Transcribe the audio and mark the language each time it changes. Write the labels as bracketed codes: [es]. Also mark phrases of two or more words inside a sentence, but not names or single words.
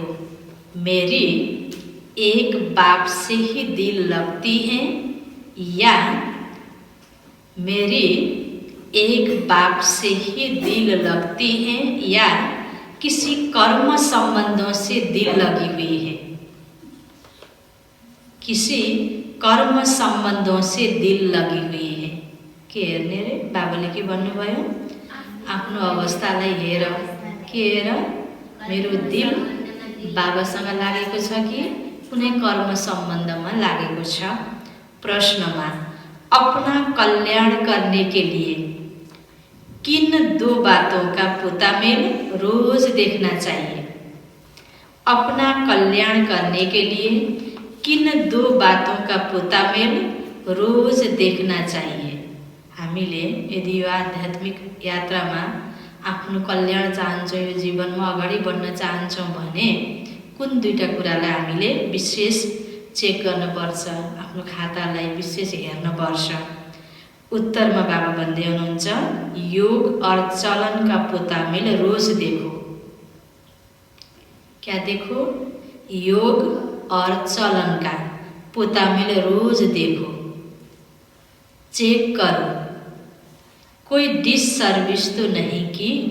[hi] मेरी एक बाप से ही दिल लगती है या मेरी एक बाप से ही दिल लगती है या किसी कर्म संबंधों से दिल लगी हुई है। किसी कर्म संबंधों से दिल लगी हुई है। [ne] के हेर्ने रे बाबाले के भन्नुभयो, आफ्नो अवस्थालाई हेर, के हेर मेरो दिल बाबासँग लागेको छ कि कुनै कर्म सम्बन्धमा लागेको छ। [hi] प्रश्नमा अपना कल्याण करने के लिए किन 2 बातों का पुतामेल रोज देखना चाहिए? अपना कल्याण करने के लिए किन 2 बातों का पुतामेल रोज देखना चाहिए? [ne] हामीले यदि यो आध्यात्मिक यात्रामा आफ्नो कल्याण चाहन्छौँ, यो जीवनमा अगाडि बढ्न चाहन्छौँ भने कुन 2टा कुरालाई हामीले विशेष चेक गर्नुपर्छ, आफ्नो खातालाई विशेष हेर्नुपर्छ? उत्तरमा बाबा भन्दै हुनुहुन्छ, [hi] योग और चलन का पुतामेल रोज देखो। क्या देखो? योग और चलन का पुतामेल रोज देखो, चेक करो। कोई डिससर्विस तो नहीं की?